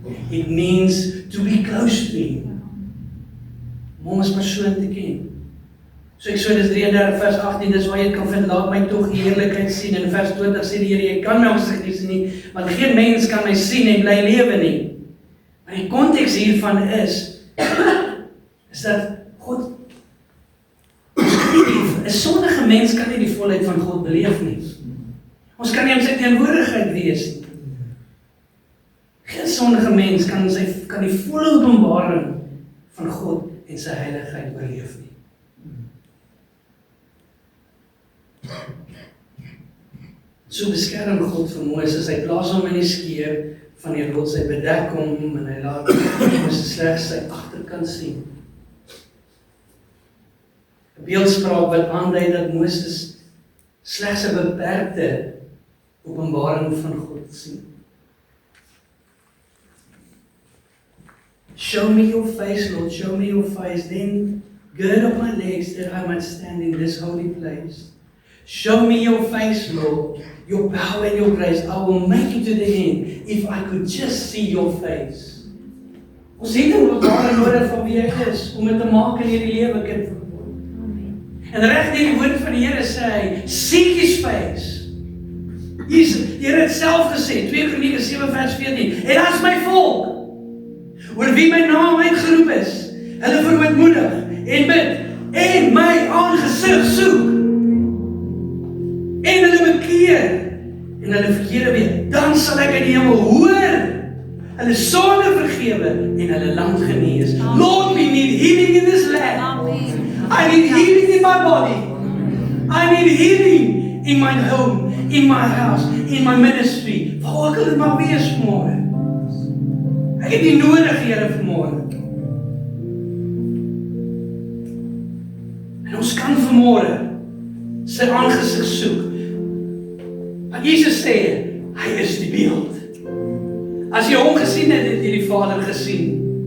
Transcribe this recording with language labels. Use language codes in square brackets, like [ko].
[en] It means to be close to Him. [af] Om hom as persoon te ken. So Eksodus 33 vers 18, dis waar jy kan vind, laat my tog die heerlikheid sien. En vers 20 sê die Here, jy kan my aangesig nie sien nie, want geen mens kan my sien en bly lewe nie. Maar die konteks hiervan is dat God, 'n sondige mens kan nie die volheid van God beleef nie. Ons kan nie in sy teenwoordigheid wees nie. sondige mens kan die volle openbaring van God en sy heiligheid oorleef nie. So beskerm God vir Moses, hy plaas hom in die skeer van die rots, hy bedek hom en hy laat Moses slegs sy agterkant sien. 'n Beeldspraak wat aandui dat Moses slegs 'n beperkte openbaring van God sien. [en] Show me your face, Lord, show me your face, then gird up my legs that I might stand in this holy place. Show me your face, Lord, your power and your grace. I will make it to the end if I could just see your face. [af] Ons het 'n openbaring nodig van wie hy is, om dit te maak in hierdie lewe, kind van God. En reg deur die woord van die Here sê hy, [en] seek his face. [af] Die Here het self gesê, 2 Kronieke 7 vers 14, en as my volk, oor wie my naam uitgeroep is, hulle verootmoedig en bid, en my aangesig soek, en hulle bekeer, en hulle verkeerde weet, dan sal ek in die hemel hoor, hulle sonde vergewe, en hulle land genees. [en] Lord, we need healing in this land. I need healing in my body. I need healing in my home, in my house, in my ministry. [af] Waar kan dit maar wees vanmôre? Ek het nie nodig, Here, vanmôre. En ons kan vanmôre sy aangesig soek. Want Jesus sê, hy is die beeld. As jy hom gesien het, het jy die Vader gesien.